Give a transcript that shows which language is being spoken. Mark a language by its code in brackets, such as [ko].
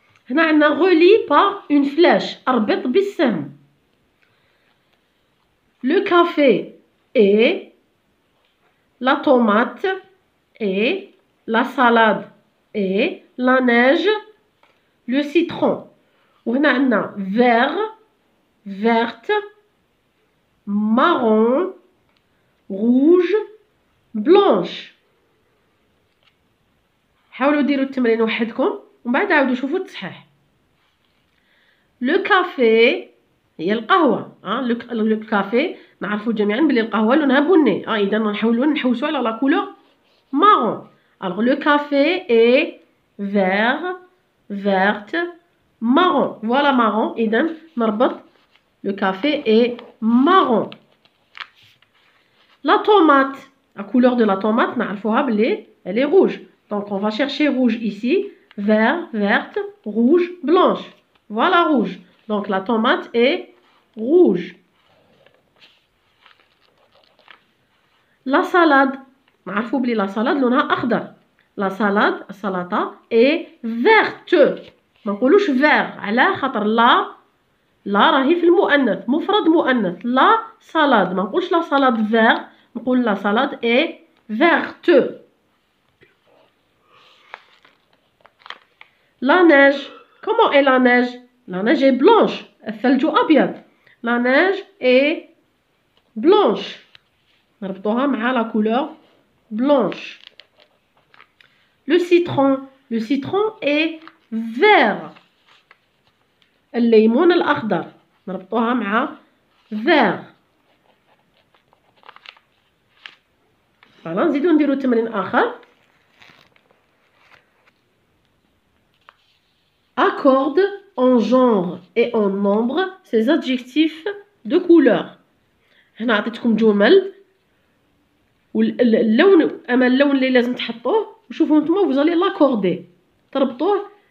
[fr] هنا عندنا غولي بار اون فلاش [ar] اربط بالسهم، [fr] لو كافي اي، لا طوماط اي، لا سالاد اي، لا نيج le citron. [ar] وهنا عندنا [fr] vert, verte, marron, rouge, blanche. [ar] حاولوا ديروا التمرين وحدكم ومن بعد عاودوا شوفوا التصحيح. [fr] لو كافي [ar] هي القهوة. لو كافي نعرفوا جميعا بلي القهوة لونها بني. إذا نحاولوا نحوسوا على لا كولور marron. [fr] Alors le café est vert, verte, marron. Voilà marron. [ar] إذا نربط [fr] le café est marron. La tomate, la couleur de la tomate [ar] نعرفوها بلي [fr] elle est rouge. Donc on va chercher rouge ici, vert, verte, rouge, blanche. Voilà rouge. Donc la tomate est rouge. [ar] La salade, نعرفوا بلي la salade لونها أخضر. [fr] La salade, السلطة est verte. [ar] ما نقولوش vert على خاطر لا راهي في المؤنث، مفرد مؤنث. [fr] لا salade [ar] ما نقولش [fr] la salade vert، [ar] نقول [fr] la salade est verte. La neige, comment est la neige? La neige est blanche. [ar] الثلج أبيض. [fr] La neige est blanche. [ar] نربطوها مع [fr] la couleur blanche. Le citron est vert. [ar] الليمون الأخضر نربطوها مع vert. فوالا نزيدو نديرو تمرين آخر. [fr] Accorde en genre et en nombre ces adjectifs de couleur. [ar] هنا عطيتكم جمل واللون اما اللون اللي لازم تحطوه وشوفوا نتوما [fr] vous allez l'accorder [ar] تربطوه.